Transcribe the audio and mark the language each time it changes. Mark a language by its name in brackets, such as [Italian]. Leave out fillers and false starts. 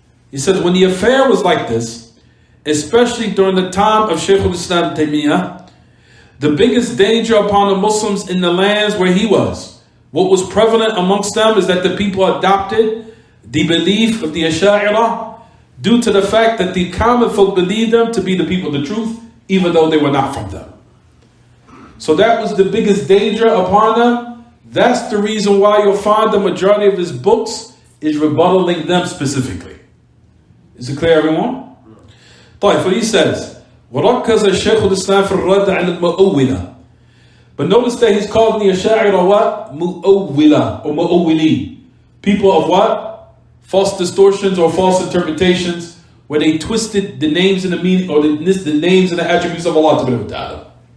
[English] He said when the affair was like this, especially during the time of Shaykh al-Islam Taymiyyah, the biggest danger upon the Muslims in the lands where he was, what was prevalent amongst them is that the people adopted the belief of the Asha'ira due to the fact that the common folk believed them to be the people of the truth, even though they were not from them. So that was the biggest danger upon them. That's the reason why you'll find the majority of his books is rebuttaling them specifically. Is it clear, everyone? [Arabic] طيب, [English] what he says, [Arabic] وَرَكَّزَ الشَّيْخُ الْإِسْلَامِ فِي الرَّدِّ عَلَى الْمُؤَوِّلَةِ [English] But notice that he's called the Asha'ira what? Mu'awwila or Mu'awwili. People of what? False distortions or false interpretations, where they twisted the names and the meaning, or the names and the attributes of Allah Ta'ala.